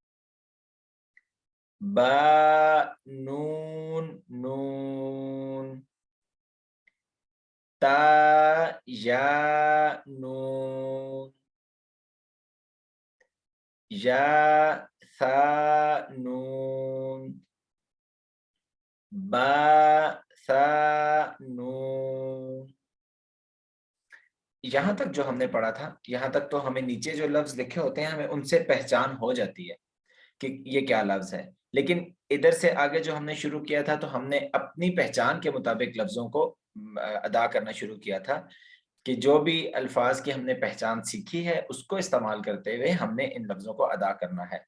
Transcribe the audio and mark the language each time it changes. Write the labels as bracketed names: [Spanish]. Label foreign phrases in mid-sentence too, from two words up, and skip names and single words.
[Arabic] با نون نون تا یا نون یا ثا نون با ثا نون۔ [Urdu] یہاں تک جو ہم نے پڑھا تھا، یہاں تک تو ہمیں نیچے جو لفظ لکھے ہوتے ہیں ہمیں ان سے پہچان ہو جاتی ہے کہ یہ کیا لفظ ہے، لیکن ادھر سے آگے جو ہم نے شروع کیا تھا تو ہم نے اپنی پہچان کے مطابق لفظوں کو ادا کرنا شروع کیا تھا کہ جو بھی الفاظ کی ہم نے پہچان سیکھی ہے اس کو استعمال کرتے ہوئے ہم نے ان لفظوں کو ادا کرنا ہے۔